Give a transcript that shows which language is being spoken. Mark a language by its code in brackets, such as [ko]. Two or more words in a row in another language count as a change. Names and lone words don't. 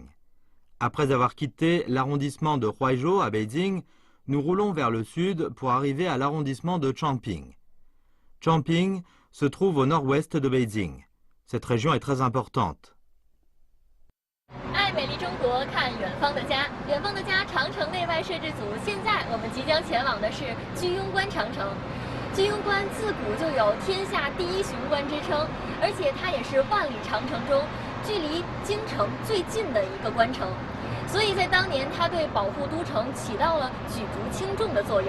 [fr] Après avoir quitté l'arrondissement de Huaizhou à Beijing, nous roulons vers le sud pour arriver à l'arrondissement de Chongqing. Chongqing se trouve au nord-ouest de Beijing. Cette région est très importante. [zh] 爱美丽中国，看远方的家。远方的家，长城内外摄制组。现在我们即将前往的是居庸关长城。居庸关自古就有“天下第一雄关”之称，而且它也是万里长城中距离京城最近的一个关城，所以在当年它对保护都城起到了举足轻重的作用。